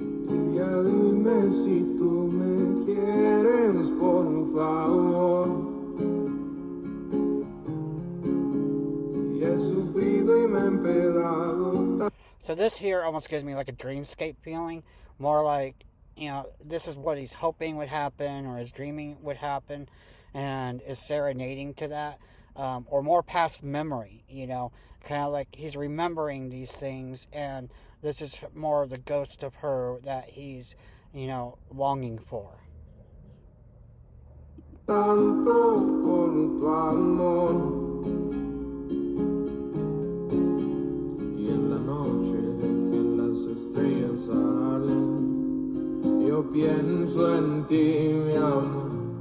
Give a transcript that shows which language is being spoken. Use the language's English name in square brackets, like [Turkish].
[Spanish] Y ya dime si tú me quieres, por favor. Y he sufrido y me he empedado. [English] So this here almost gives me like a dreamscape feeling, more like, this is what he's hoping would happen or is dreaming would happen, and is serenading to that. Or more past memory, kind of like he's remembering these things, and this is more of the ghost of her that he's, longing for. [Spanish] Tanto por tu amor, y en la noche que las estrellas salen, yo pienso en ti, mi amor,